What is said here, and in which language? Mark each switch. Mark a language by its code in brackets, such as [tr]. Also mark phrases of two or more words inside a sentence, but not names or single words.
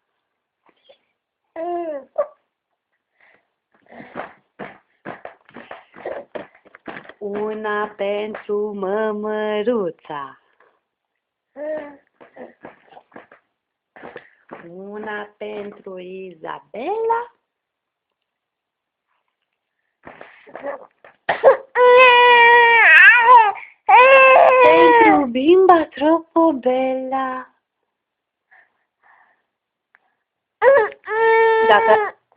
[ro] Una pentru Mămăruța. Una pentru Izabela. [it] Pentru bimba troppo bella. [ro] Dacă...